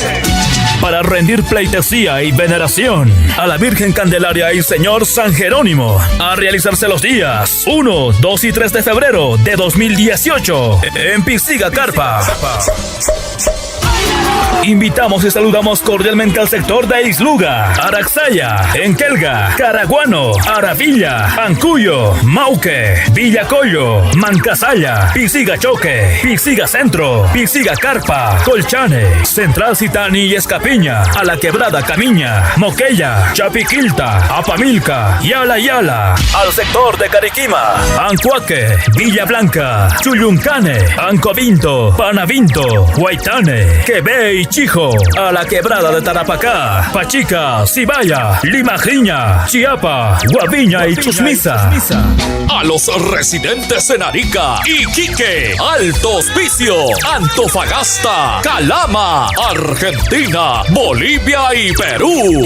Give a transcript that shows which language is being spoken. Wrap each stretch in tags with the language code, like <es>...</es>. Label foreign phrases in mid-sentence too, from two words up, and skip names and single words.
<es>Para rendir pleitesía y veneración a la Virgen Candelaria y Señor San Jerónimo, a realizarse los días 1, 2 y 3 de febrero de 2018 en Pisiga Carpa. Invitamos y saludamos cordialmente al sector de Isluga, Araxaya, Enkelga, Caraguano, Aravilla, Ancuyo, Mauque, Villacoyo, Mancasaya, Pisiga Choque, Pisiga Centro, Pisiga Carpa, Colchane, Central Citani y Escapiña, a la Quebrada Camiña, Moquella, Chapiquilta, Apamilca, Yala, al sector de Cariquima, Ancuaque, Villa Blanca, Chuyuncane, Ancovinto, Panavinto, Huaytane, Quebe y Chijo, a la Quebrada de Tarapacá, Pachica, Cibaya, Limajiña, Chiapa, Guaviña y Chusmisa. A los residentes en Arica, Iquique, Alto Hospicio, Antofagasta, Calama, Argentina, Bolivia y Perú.</es>